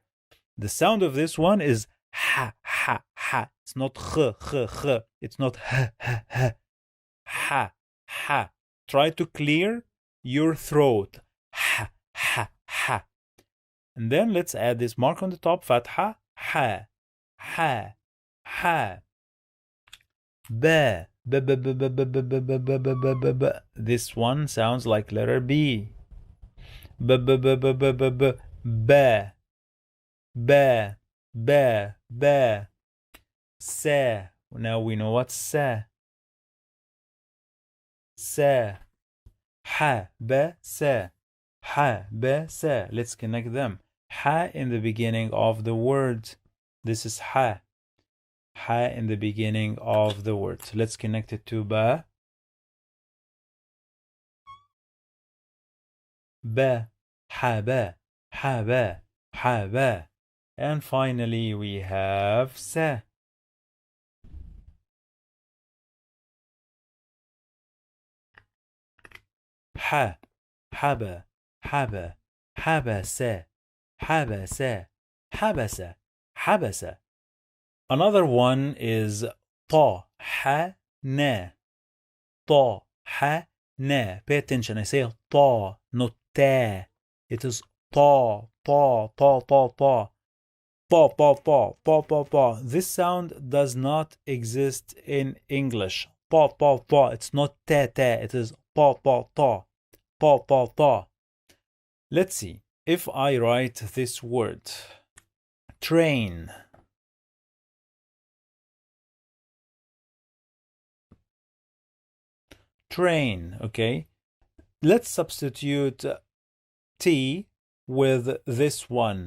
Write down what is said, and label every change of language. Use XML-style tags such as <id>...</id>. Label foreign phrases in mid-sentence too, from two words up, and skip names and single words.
<en>The sound of this one is ha. It's not ch. It's not ha. Try to clear your throat. Ha. And then let's add this mark on the top, fatha, ha. Ba. This one sounds like letter B. Ba. Sa. Now we know what's sa. Ha. Let's connect them. Ha in the beginning of the word. This is ha. Ha in the beginning of the word. So let's connect it to ba. Ha ba. And finally we have sa. Ha. Haba. Habasa. Another one is ta. Ha-na. Pay attention. I say ta, not ta. It is ta. Pa, pa, pa, pa, pa, pa. This sound does not exist in English. Pa, pa, pa. It's not ta, ta. It is pa, pa, ta. Pa, pa, ta. Let's see. If I write this word, train. Train, okay? Let's substitute T with this one.</en>